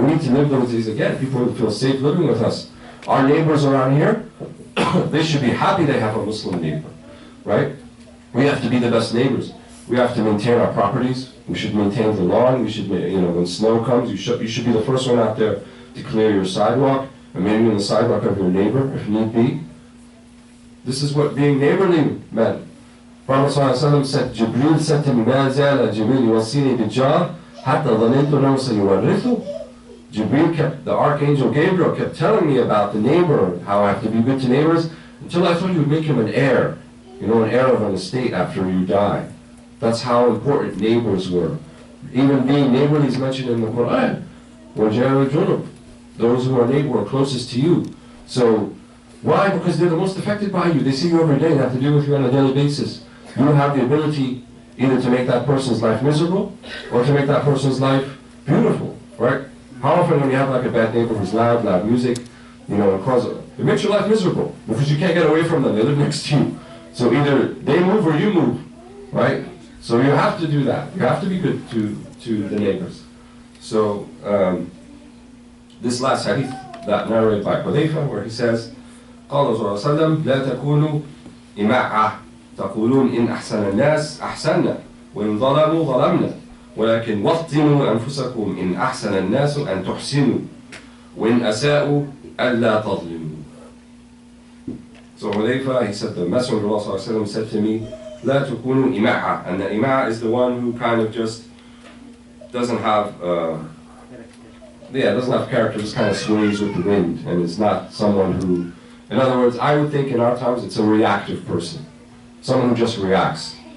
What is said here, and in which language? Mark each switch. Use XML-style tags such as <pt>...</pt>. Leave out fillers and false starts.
<en>We need to live those days again. People will feel safe living with us. Our neighbors around here, they should be happy they have a Muslim neighbor, right? We have to be the best neighbors. We have to maintain our properties. We should maintain the lawn. We should, when snow comes, you should be the first one out there to clear your sidewalk, or maybe in the sidewalk of your neighbor, if need be. This is what being neighborly meant. Prophet ﷺ said, Jibreel said to me,</en> <ar>مَا زَالَ جِبْرِيلُ يُوَصِّينِي بِالْجَارِ حَتَّى ظَنِنْتُ أَنَّهُ سَيُوَرِّثُهُ.</ar> <en>Jibreel the Archangel Gabriel kept telling me about the neighbor, how I have to be good to neighbors, until I thought you would make him an heir, an heir of an estate after you die. That's how important neighbors were. Even being neighborly is mentioned in the Quran.</en> <ar>وَجَارِ الْجُنُبِ,</ar> <en>those who are neighbor are closest to you. So, why? Because they're the most affected by you. They see you every day, they have to deal with you on a daily basis. You have the ability either to make that person's life miserable, or to make that person's life beautiful, right? How often when you have like a bad neighbor who's loud music, it makes your life miserable, because you can't get away from them, they live next to you. So either they move or you move, right? So you have to do that. You have to be good to the neighbors. So this last hadith that narrated by Hudayfa, where he says,</en> <ar>قال صلى الله عليه وسلم لا تكونوا إماعة تقولون إن أحسن الناس أحسننا وإن ظلموا ظلمنا ولكن وطنوا أنفسكم إن أحسن الناس أن تحسنوا وإن أساءوا ألا تظلموا.</ar> <en>So Hudayfa, he said, the Messenger of Allah said to me,</en> <ar>لا تكونوا إماعة,</ar> <en>and the إماعة is the one who kind of just doesn't have doesn't have character, just kind of sways with the wind, and is not someone who, in other words, I would think in our times it's a reactive person, someone who just reacts.</en>